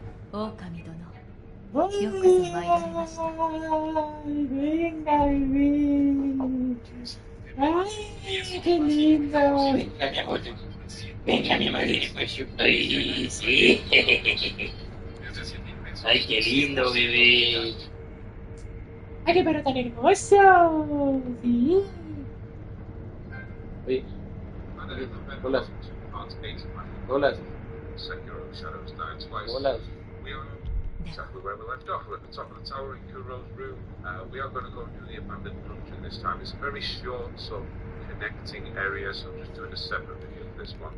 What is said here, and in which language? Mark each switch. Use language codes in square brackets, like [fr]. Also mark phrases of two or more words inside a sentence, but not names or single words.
[ja] 狼殿。 [es] ¡Ay, [ja] よくぞ参られました。 [es] venga, bebé! ¡Ay, qué lindo! Venga, mi amor. Venga, mi amor. Ay, sí. Ay, qué lindo, bebé. ¡Ay, qué perro tan hermoso! ¡Sí! Oye, [en] And then in November [es] hola, [en] 2008, [es] hola, [en] Sekiro Shadows Die Twice. [es] hola. [en] We are exactly where we left off. We're at the top of the tower in Kuro's room. We are going to go and do the abandoned dungeon this time. It's a very short, sort of connecting area, so I'm just doing a separate video for this one.